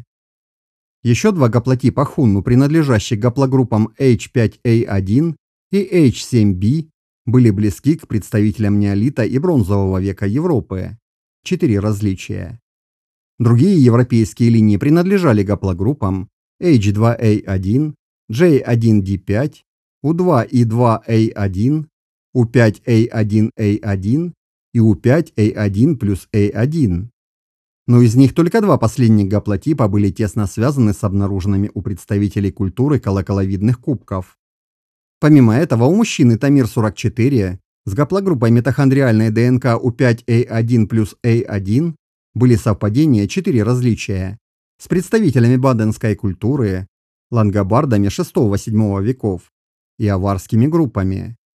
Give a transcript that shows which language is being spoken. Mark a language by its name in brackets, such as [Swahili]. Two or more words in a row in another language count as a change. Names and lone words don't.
[Russian] Еще два гаплотипа хунну, принадлежащих гаплогруппам H5A1 и H7B, были близки к представителям неолита и бронзового века Европы. 4 различия. Другие европейские линии принадлежали гаплогруппам H2A1, J1D5, U2E2A1, U5A1A1 и U5A1 плюс A1. Но из них только два последних гаплотипа были тесно связаны с обнаруженными у представителей культуры колоколовидных кубков. Помимо этого, у мужчины Тамир-44 с гаплогруппой митохондриальной ДНК U5A1 плюс A1 были совпадения 4 различия с представителями баденской культуры, лангобардами VI-VII веков и аварскими группами.